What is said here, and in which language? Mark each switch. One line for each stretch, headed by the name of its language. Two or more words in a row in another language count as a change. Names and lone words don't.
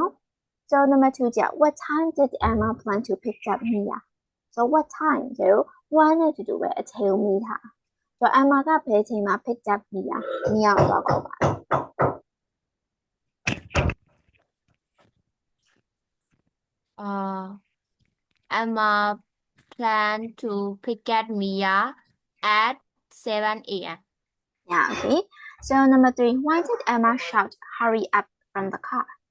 English: So number 2 ကြောင့် what time did Emma plan to pick up Mia? So what time
Burmese: ကျွန်တော်1နဲ့တူတူပဲအချိန်ကိုမိထား။ So Emma ကဘယ်ချိန်မှာ
English: pick up Mia
Burmese: ကိုတော့ခေါ်ပါ
English: Emma planned to pick up Mia at 7 a.m. Yeah, okay. So number 3, why did Emma shout hurry up from the car?